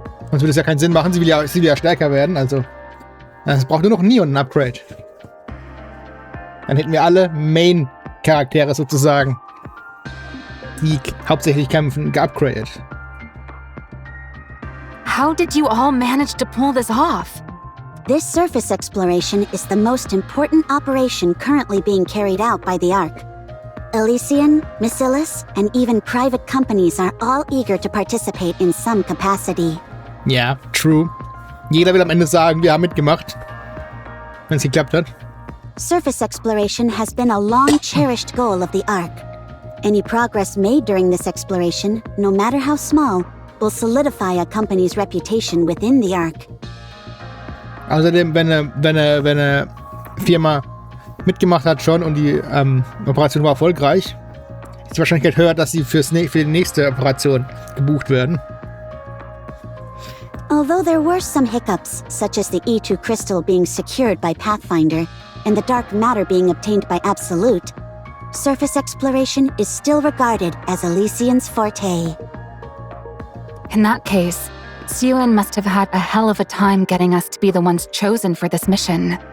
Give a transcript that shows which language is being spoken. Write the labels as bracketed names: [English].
[German] Sonst würde es ja keinen Sinn machen, sie will ja stärker werden, also. Es braucht nur noch Neon ein Upgrade. Dann hätten wir alle Main-Charaktere sozusagen, die hauptsächlich kämpfen, geupgradet. [English] How did you all manage to pull this off? This surface exploration is the most important operation currently being carried out by the Ark. Elysian, Bacillus, and even private companies are all eager to participate in some capacity. [German] Ja, true. Jeder will am Ende sagen, wir haben mitgemacht, wenn es geklappt hat. [English] Surface exploration has been a long-cherished goal of the Ark. Any progress made during this exploration, no matter how small, will solidify a company's reputation within the Ark. [German] Außerdem, wenn eine Firma mitgemacht hat schon und die Operation war erfolgreich, ist die Wahrscheinlichkeit höher, dass sie für die nächste Operation gebucht werden. [English] Although there were some hiccups, such as the E2 crystal being secured by Pathfinder and the dark matter being obtained by Absolute, surface exploration is still regarded as Elysian's forte. In that case, Siuan must have had a hell of a time getting us to be the ones chosen for this mission.